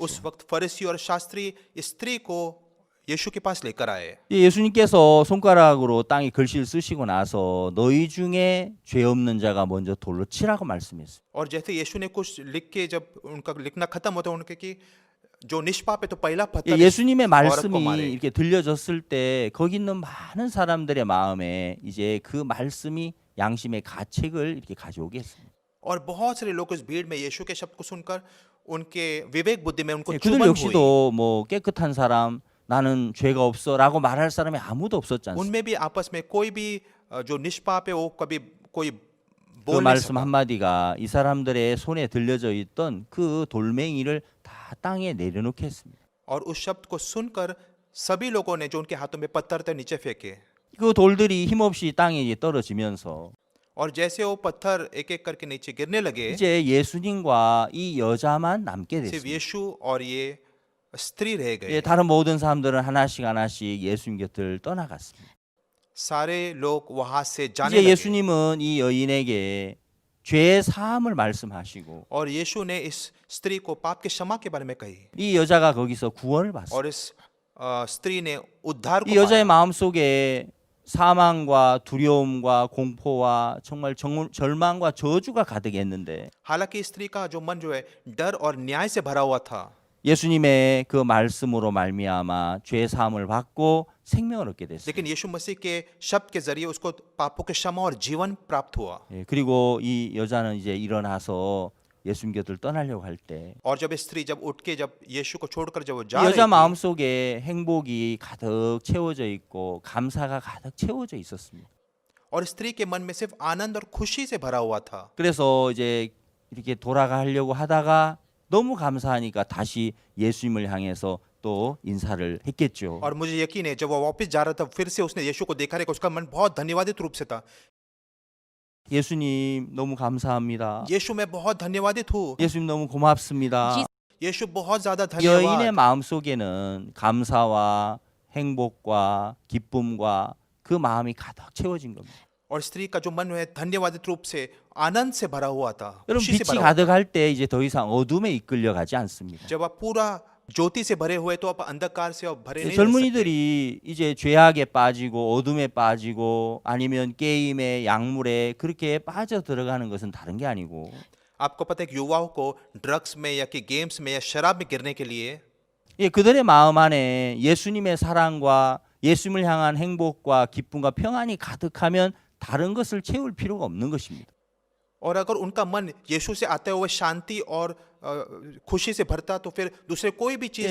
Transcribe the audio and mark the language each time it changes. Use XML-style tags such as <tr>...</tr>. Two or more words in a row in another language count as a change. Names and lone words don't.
<hi>उस वक्त फरीसी और शास्त्री इस स्त्री को यीशु के पास लेकर आए।</hi> <ko>예수님께서 손가락으로 땅에 글씨를 쓰시고 나서 너희 중에 죄 없는 자가 먼저 돌로 치라고 말씀했어요.</ko> <hi>और जैसे यीशु ने कुछ लिख के जब उनका लिखना खत्म होता उनके कि जो निष्पाप है तो पहला पत्थर</hi> <ko>예수님의</ko> <hi>इस औरत को</hi> <ko>말씀이</ko> <hi>मारे।</hi> <ko>이렇게 들려졌을 때 거기 있는 많은 사람들의 마음에 이제 그 말씀이 양심의 가책을 이렇게 가져오게 했습니다.</ko> <hi>और बहुत सारे लोग उस भीड़ में यीशु के शब्द को सुनकर उनके विवेक बुद्धि में उनको</hi> <ko>그들</ko> <hi>चुभन हुई।</hi> <ko>역시도 뭐 깨끗한 사람 나는 죄가 없어라고 말할 사람이 아무도 없었지 않습니까?</ko> <hi>उनमें भी आपस में कोई भी जो निष्पाप है वो कभी कोई</hi> <ko>그</ko> <hi>बोल नहीं</hi> <ko>말씀</ko> <hi>सका।</hi> <ko>한마디가 이 사람들의 손에 들려져 있던 그 돌멩이를 다 땅에 내려놓게 했습니다.</ko> <hi>और उस शब्द को सुनकर सभी लोगों ने जो उनके हाथों में पत्थर थे नीचे फेंके।</hi> <ko>그 돌들이 힘없이 땅에 이제 떨어지면서</ko> <hi>और जैसे वो पत्थर एक एक करके नीचे गिरने लगे,</hi> <ko>이제 예수님과 이 여자만 남게</ko> <hi>सिर्फ</hi> <ko>됐습니다.</ko> <hi>यीशु और ये स्त्री रह गए।</hi> <ko>예, 다른 모든 사람들은 하나씩 하나씩 예수님 곁을 떠나갔습니다.</ko> <hi>सारे लोग वहां से जाने</hi> <ko>이제</ko> <hi>लगे।</hi> <ko>예수님은 이 여인에게 죄의 사함을 말씀하시고</ko> <hi>और यीशु ने इस स्त्री को पाप के क्षमा के बारे में कही</hi> <ko>이 여자가 거기서 구원을 받습니다.</ko> <hi>और इस स्त्री ने उद्धार को</hi> <ko>이 여자의</ko> <hi>पाया।</hi> <ko>마음 속에 사망과 두려움과 공포와 정말 절망과 저주가 가득했는데</ko> <hi>हालांकि स्त्री का जो मन जो है डर और न्याय से भरा हुआ था,</hi> <ko>예수님의 그 말씀으로 말미암아 죄 사함을 받고 생명을 얻게 됐어요.</ko> <hi>लेकिन यीशु मसीह के शब्द के जरिए उसको पापों के क्षमा और जीवन प्राप्त हुआ।</hi> <ko>예, 그리고 이 여자는 이제 일어나서 예수님 곁을 떠나려고 할 때 이</ko> <hi>और जब स्त्री जब उठ के जब यीशु को छोड़कर जब वो जा</hi> <ko>여자</ko> <hi>रही थी,</hi> <ko>마음 속에 행복이 가득 채워져 있고 감사가 가득 채워져 있었습니다.</ko> <hi>और स्त्री के मन में सिर्फ आनंद और खुशी से भरा हुआ था।</hi> <ko>그래서 이제 이렇게 돌아가려고 하다가 너무 감사하니까 다시 예수님을 향해서 또 인사를 했겠죠.</ko> <hi>और मुझे यकीन है जब वो वापस जा रहा था फिर से उसने यीशु को देखा रहेगा, उसका मन बहुत धन्यवादित रूप से था।</hi> <ko>예수님 너무 감사합니다.</ko> <hi>यीशु मैं बहुत धन्यवादित हूँ,</hi> <ko>예수님 너무 고맙습니다.</ko> <hi>यीशु बहुत ज्यादा</hi> <ko>여인의</ko> <hi>धन्यवाद।</hi> <ko>마음 속에는 감사와 행복과 기쁨과 그 마음이 가득 채워진 겁니다.</ko> <hi>और स्त्री का जो मन है धन्यवादित रूप से आनंद से भरा हुआ था,</hi> <ko>여러분</ko> <hi>खुशी से</hi> <ko>빛이</ko> <hi>भरा हुआ था।</hi> <ko>가득할 때 이제 더 이상 어둠에 이끌려 가지 않습니다.</ko> <hi>जब आप पूरा ज्योति से भरे हुए तो आप अंधकार से आप भरे नहीं रह सकते।</hi> <ko>젊은이들이 이제 죄악에 빠지고 어둠에 빠지고 아니면 게임에 약물에 그렇게 빠져 들어가는 것은 다른 게 아니고</ko> <hi>आपको पता है कि युवाओं को ड्रग्स में या कि गेम्स में या शराब में गिरने के लिए</hi> <ko>예, 그들의 마음 안에 예수님의 사랑과 예수님을 향한 행복과 기쁨과 평안이 가득하면 다른 것을 채울 필요가 없는 것입니다.</ko> <hi>और अगर उनका मन यीशु से आते हुए शांति और खुशी से भरता तो फिर दूसरे कोई भी चीज में</hi>